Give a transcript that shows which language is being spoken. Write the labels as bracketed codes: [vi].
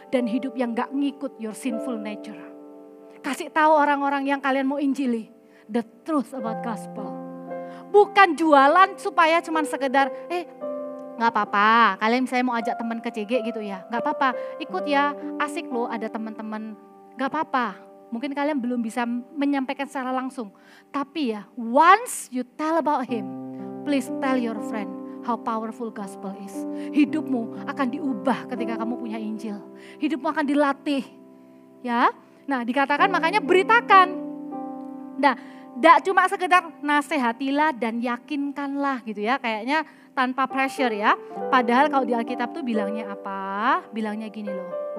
[id] Dan hidup yang gak ngikut [en] your sinful nature. [id] Kasih tahu orang-orang yang kalian mau injili [en] the truth about gospel. [id] Bukan jualan supaya cuman sekedar gak apa-apa. Kalian misalnya mau ajak teman ke CG gitu ya, gak apa-apa. Ikut ya, asik loh ada teman-teman. Gak apa-apa. Mungkin kalian belum bisa menyampaikan secara langsung. Tapi ya, [en] once you tell about Him, please tell your friend how powerful gospel is. [id] Hidupmu akan diubah ketika kamu punya Injil. Hidupmu akan dilatih. Ya, nah dikatakan makanya beritakan. Nah, tidak cuma sekedar nasihatilah dan yakinkanlah gitu ya. Kayaknya tanpa pressure ya. Padahal kalau di Alkitab tuh bilangnya apa? Bilangnya gini loh.